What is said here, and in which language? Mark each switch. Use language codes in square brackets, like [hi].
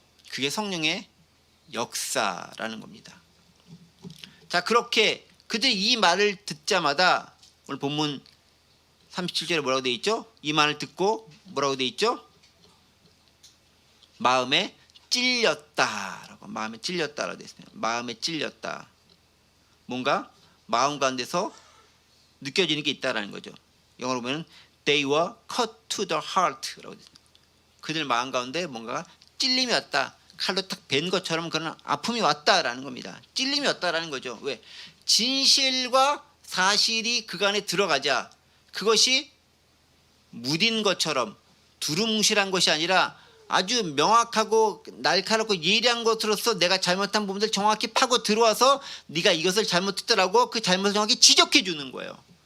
[ko] 그게 성령의 역사라는 겁니다. 자, 그렇게 그들이 이 말을 듣자마다 오늘 본문 37절에 뭐라고 되어 있죠? 이 말을 듣고 뭐라고 되어 있죠? 마음에 찔렸다라고, 마음에 찔렸다라고 되어 있습니다. 마음에 찔렸다. 뭔가 마음 가운데서 느껴지는 게 있다라는 거죠. 영어로 보면 [en] they were cut to the heart [ko] 라고 되어 있습니다. 그들 마음 가운데 뭔가 찔림이 왔다. 칼로 딱 벤 것처럼 그런 아픔이 왔다라는 겁니다. 찔림이 왔다라는 거죠. 왜? 진실과 사실이 그간에 들어가자 그것이 무딘 것처럼 두루뭉실한 것이 아니라 아주 명확하고 날카롭고 예리한 것으로서 내가 잘못한 부분들 정확히 파고 들어와서 네가 이것을 잘못했더라고 그 잘못을 정확히 지적해 주는 거예요.